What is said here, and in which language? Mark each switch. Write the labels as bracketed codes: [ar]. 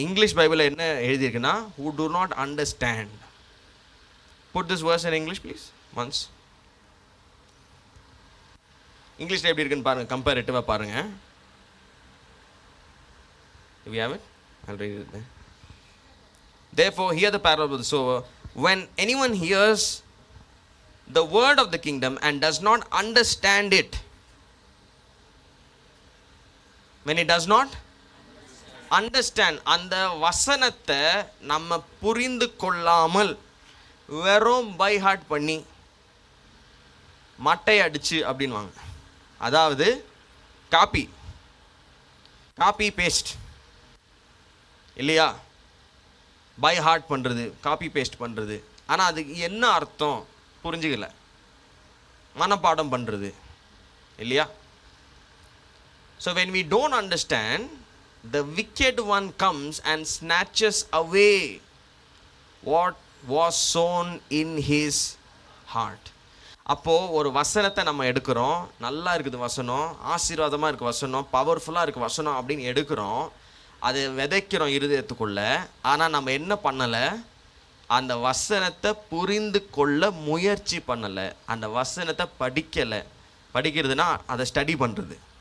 [ta] English பைபிளில் என்ன எழுதியிருக்குன்னா, [en] who do not understand. Put this verse in English please once. [ta] இங்கிலீஷில் எப்படி இருக்குன்னு பாருங்க, கம்பேரிட்டிவாக பாருங்க. [en] If you have it, I'll read it there. Therefore hear the parable of the sower. When anyone hears the word of the kingdom and does not understand it, when he does not understand, [ta] அந்த வசனத்தை நம்ம புரிந்து கொள்ளாமல் வெறும் by heart பண்ணி மட்டை அடிச்சு அப்படின்வாங்க. அதாவது காப்பி பேஸ்ட் இல்லையா, பை ஹார்ட் பண்ணுறது, காப்பி பேஸ்ட் பண்ணுறது. ஆனால் அதுக்கு என்ன அர்த்தம் புரிஞ்சுக்கல, மனப்பாடம் பண்ணுறது இல்லையா. [en] So when we don't understand, the wicked one comes and snatches away what was sown in his heart. [ta] அப்போது ஒரு வசனத்தை நம்ம எடுக்கிறோம், நல்லா இருக்குது வசனம், ஆசீர்வாதமாக இருக்குது வசனம், பவர்ஃபுல்லாக இருக்குது வசனம் அப்படின்னு எடுக்கிறோம், அதை விதைக்கிறோம் இருதயத்துக்குள்ளே. ஆனால் நம்ம என்ன பண்ணலை, அந்த வசனத்தை புரிந்து கொள்ள முயற்சி பண்ணலை, அந்த வசனத்தை படிக்கிறதுனா அதை ஸ்டடி பண்ணுறது.